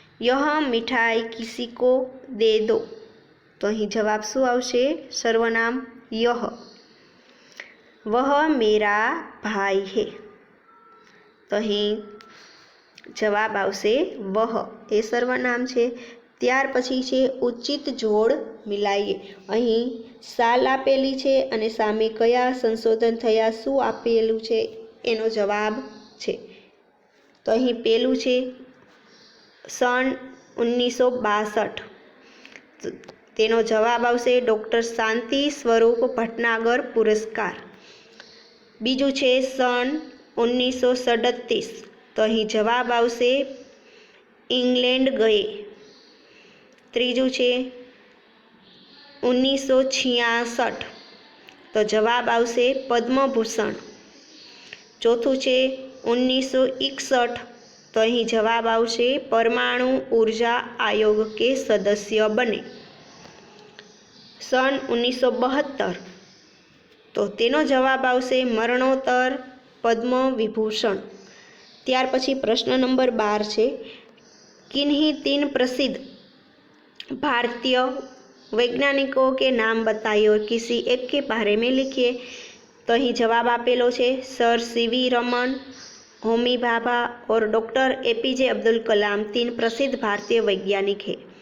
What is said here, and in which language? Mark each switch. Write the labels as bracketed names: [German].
[Hindi] यह मिठाई किसी को दे दो, तो [Gujarati] અહીં જવાબ શું આવશે? [Hindi] सर्वनाम यह। वह मेरा भाई है, तो [Gujarati] અહીં જવાબ આવશે [Hindi] वह, [Gujarati] એ સર્વનામ છે। ત્યાર પછી છે ઉચિત જોડ મિલાઈએ। અહીં સાલ આપેલી છે અને સામે કયા સંશોધન થયા શું આપેલું છે એનો જવાબ છે। તો અહીં પેલું છે સન 1962, તેનો જવાબ આવશે ડૉક્ટર શાંતિ સ્વરૂપ ભટનાગર પુરસ્કાર। બીજું છે સન 1937, તો અહીં જવાબ આવશે ઇંગ્લેન્ડ ગયે। ત્રીજું છે 1966, તો જવાબ આવશે પદ્મભૂષણ। ચોથું છે 1961, તો અહીં જવાબ આવશે પરમાણુ ઉર્જા આયોગ કે સદસ્ય બને। सन 1972, તો તેનો જવાબ આવશે મરણોત્તર પદ્મ વિભૂષણ। ત્યાર પછી પ્રશ્ન નંબર 12 છે [Hindi] किन्हीं 3 प्रसिद्ध भारतीय वैज्ञानिकों के नाम बताइए और किसी एक के बारे में लिखिए। तो [Gujarati] અહીં જવાબ આપેલો છે [Hindi] સર સીવી રમન, હોમી ભાભા और डॉक्टर APJ अब्दुल कलाम 3 प्रसिद्ध भारतीय वैज्ञानिक है।